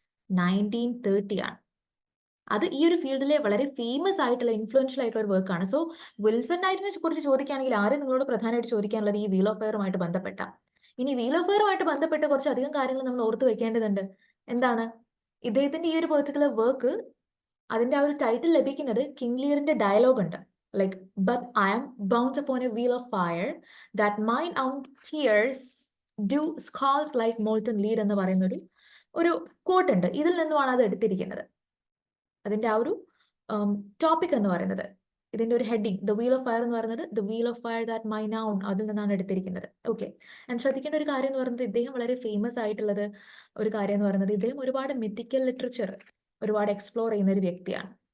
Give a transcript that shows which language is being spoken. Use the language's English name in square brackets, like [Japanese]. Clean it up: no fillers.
[Malayalam] 1930 ആണ്. അത് ഈ ഒരു ഫീൽഡിലെ വളരെ ഫേമസ് ആയിട്ടുള്ള ഇൻഫ്ലുവൻഷ്യൽ ആയിട്ടുള്ള ഒരു വർക്കാണ്. സോ വിൽസൺ നൈറ്റിനെ കുറിച്ച് ചോദിക്കുകയാണെങ്കിൽ ആരും നിങ്ങളോട് പ്രധാനമായിട്ട് ചോദിക്കാനുള്ളത് ഈ വീൽ ഓഫ് ഫയറുമായിട്ട് ബന്ധപ്പെട്ട. ഇനി വീൽ ഓഫ് ഫയറുമായിട്ട് ബന്ധപ്പെട്ട് കുറച്ചധികം കാര്യങ്ങൾ നമ്മൾ ഓർത്ത് വെക്കേണ്ടതുണ്ട്. എന്താണ്? ഇദ്ദേഹത്തിന്റെ ഈ ഒരു പെർട്ടിക്കുലർ വർക്ക്, അതിന്റെ ആ ഒരു ടൈറ്റിൽ ലഭിക്കുന്നത് കിങ് ലിയറിന്റെ ഡയലോഗ് ഉണ്ട്. [English] Like, but I am bound upon a wheel of fire that mine own tears do scald like molten lead [Malayalam] എന്ന് പറയുന്ന ഒരു കോട്ട് ഉണ്ട്. ഇതിൽ നിന്നുമാണ് അത് എടുത്തിരിക്കുന്നത്. അതിന്റെ ആ ഒരു ടോപ്പിക് എന്ന് പറയുന്നത്, ഇതിന്റെ ഒരു heading [English] the wheel of fire എന്ന് പറയുന്നത് the wheel of fire that mine own, [Malayalam] അതിൽ നിന്നാണ് എടുത്തിരിക്കുന്നത്. ഓക്കെ, ആൻഡ് ശ്രദ്ധിക്കേണ്ട ഒരു കാര്യം എന്ന് പറയുന്നത്, ഇദ്ദേഹം വളരെ ഫേമസ് ആയിട്ടുള്ളത് ഒരു കാര്യം എന്ന് പറയുന്നത്, ഇദ്ദേഹം ഒരുപാട് മിത്തിക്കൽ ലിറ്ററേച്ചർ ഒരുപാട് എക്സ്പ്ലോർ ചെയ്യുന്ന ഒരു വ്യക്തിയാണ്.